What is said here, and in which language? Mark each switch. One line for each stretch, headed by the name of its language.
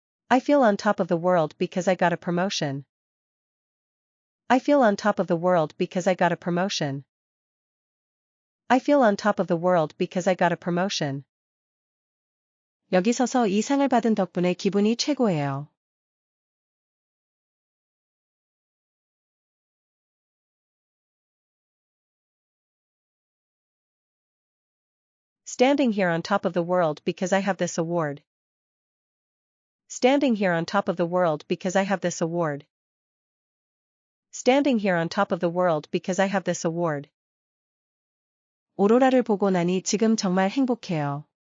English: I feel on top of the world because I got a promotion. I feel on top of the world because I got a promotion. I feel on top of the world because I got a promotion.
Korean: 여기 서서 이 상을 받은 덕분에 기분이 최고예요.
English: Standing here on top of the world because I have this award. Standing here on top of the world because I have this award. Standing here on top of the world because I have this award.
Korean: 오로라를 보고 나니 지금 정말 행복해요.